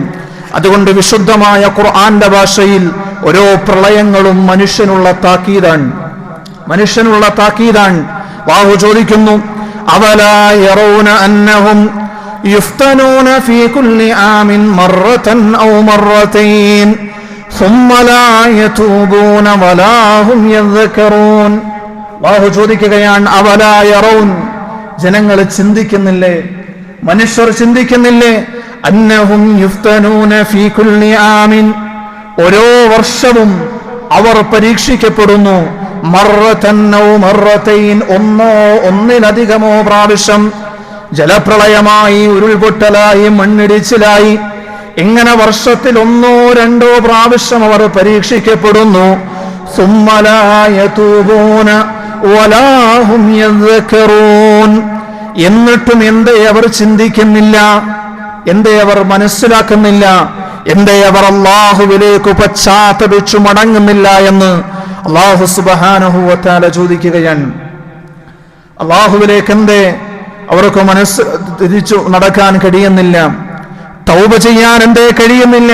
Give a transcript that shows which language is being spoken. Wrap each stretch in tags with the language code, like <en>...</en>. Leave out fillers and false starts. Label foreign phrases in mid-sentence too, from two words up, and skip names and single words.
<ml>അതുകൊണ്ട് വിശുദ്ധമായ ഖുർആന്റെ ഭാഷയിൽ ഓരോ പ്രളയങ്ങളും മനുഷ്യനുള്ള താക്കീതാണ്.</ml> <ar>അല്ലാഹു ചോദിക്കുന്നു, أولا يرون أنهم يفتنون في كل عام مرة أو مرتين ثم لا يتوبون ولا هم يذكرون.</ar> <ml>അല്ലാഹു ചോദിക്കുകയാണ്,</ml> <ar>أولا يرون,</ar> <ml>ജനങ്ങൾ ചിന്തിക്കുന്നില്ലേ, മനുഷ്യർ ചിന്തിക്കുന്നില്ലേ,</ml> <ar>أنهم يفتنون في كل عام,</ar> <ml>ഓരോ വർഷവും അവർ പരീക്ഷിക്കപ്പെടുന്നു,</ml> <ar>مرة أو مرتين,</ar> <ml>ഒന്നോ ഒന്നിലധികമോ പ്രാവശ്യം, ജലപ്രളയമായി, ഉരുൾപൊട്ടലായി, മണ്ണിടിച്ചിലായി, ഇങ്ങനെ വർഷത്തിൽ ഒന്നോ രണ്ടോ പ്രാവശ്യം അവർ പരീക്ഷിക്കപ്പെടുന്നു.</ml> <ar>ثم لا يتوبون ولا هم يذكرون.</ar> <ml>എന്നിട്ടും എന്തേ അവർ ചിന്തിക്കുന്നില്ല, എന്തേ അവർ മനസ്സിലാക്കുന്നില്ല, എന്തേ അവർ അല്ലാഹുവിലേക്ക് പശ്ചാത്തപിച്ചു മടങ്ങുന്നില്ല എന്ന് അല്ലാഹു</ml> <ar>سبحانه وتعالى</ar> <ml>ചോദിക്കുകയാണ്. അല്ലാഹുവിലേക്ക് എന്തേ അവർക്ക് മനസ്സ് തിരിച്ചു നടക്കാൻ കഴിയുന്നില്ല, തൗബ ചെയ്യാൻ എന്തേ കഴിയുന്നില്ല?</ml>